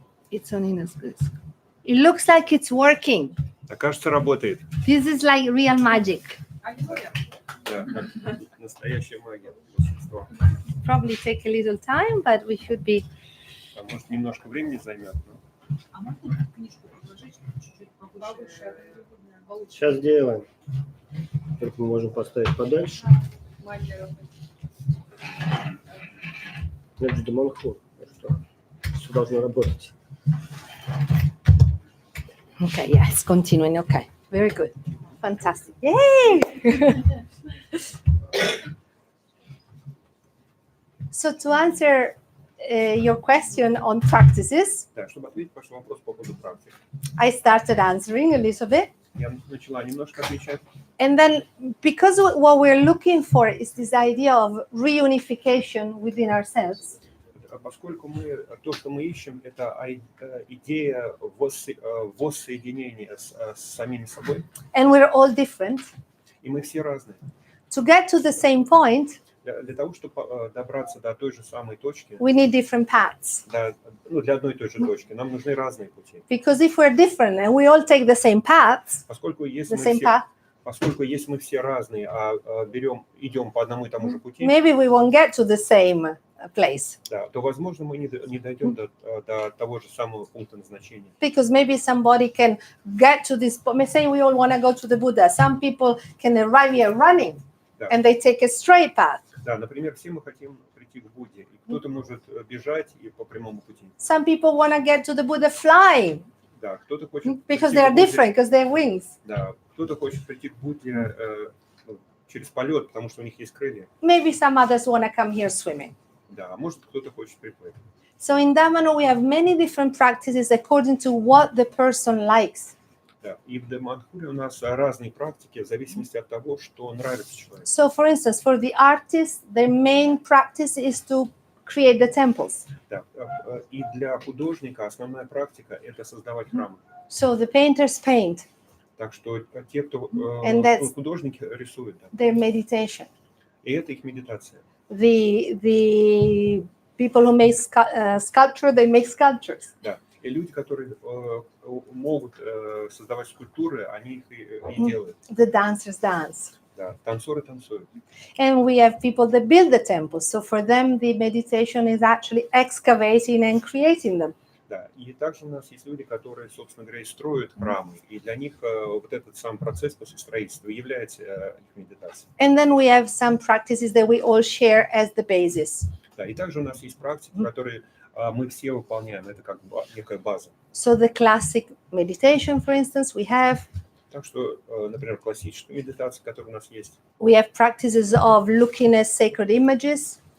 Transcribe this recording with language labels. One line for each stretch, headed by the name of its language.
English: It's on in as good. It looks like it's working.
Russian: Да, кажется, работает.
English: This is like real magic.
Russian: Да, как настоящая магия. Волшебство.
English: Probably take a little time, but we should be.
Russian: А может, немножко времени займет, но А можно книжку положить чуть-чуть повыше? Сейчас делаем. Только мы можем поставить подальше. Это же Даманхур. Так что все должно работать.
English: Okay, yeah, it's continuing. Okay, very good. Fantastic. Yay! So to answer your question on practices,
Russian: да, чтобы ответить ваш вопрос по поводу практик.
English: I started answering a little bit.
Russian: Я начала немножко отвечать.
English: And then, because what we're looking for is this idea of reunification within ourselves,
Russian: Поскольку то, что мы ищем, это идея воссоединения с самими собой,
English: and we're all different,
Russian: и мы все разные.
English: to get to the same point,
Russian: Для того, чтобы добраться до той же самой точки,
English: we need different paths.
Russian: для одной и той же точки, нам нужны разные пути.
English: Because if we're different and we all take the same paths,
Russian: Поскольку если
English: the same path,
Russian: поскольку если мы все разные, идем по одному и тому же пути,
English: maybe we won't get to the same place.
Russian: да, то, возможно, мы не дойдем до того же самого пункта назначения.
English: Because maybe somebody can get to this point. Say we all want to go to the Buddha. Some people can arrive here running,
Russian: Да.
English: and they take a straight path.
Russian: Да, например, все мы хотим прийти к Будде, и кто-то может бежать и по прямому пути.
English: Some people want to get to the Buddha flying
Russian: Да, кто-то хочет
English: because
Russian: прийти
English: they are
Russian: к Будде,
English: different, because they have wings.
Russian: да, кто-то хочет прийти к Будде через полет, потому что у них есть крылья.
English: Maybe some others want to come here swimming.
Russian: Да, а может кто-то хочет приплыть.
English: So in Damano, we have many different practices according to what the person likes.
Russian: Да. И в Даманхуре у нас разные практики в зависимости от того, что нравится человеку.
English: So, for instance, for the artists, their main practice is to create the temples.
Russian: Да. И для художника основная практика – это создавать храмы.
English: So the painters paint,
Russian: Так что те, кто
English: And that's-
Russian: художники, рисуют. Да.
English: their meditation.
Russian: И это их медитация.
English: The people who make sculpture, they make sculptures.
Russian: Да. И люди, которые могут создавать скульптуры, они их и делают.
English: The dancers dance.
Russian: Да. Танцоры танцуют.
English: And we have people that build the temples. So for them, the meditation is actually excavating and creating them.
Russian: Да. И также у нас есть люди, которые, собственно говоря, и строят храмы. И для них вот этот сам процесс после строительства является их медитацией.
English: And then we have some practices that we all share as the basis.
Russian: Да. И также у нас есть практики, которые мы все выполняем. Это как некая база.
English: So the classic meditation, for instance, we have.
Russian: Так что, например, классическая медитация, которая у нас есть.
English: We have practices of looking at sacred images.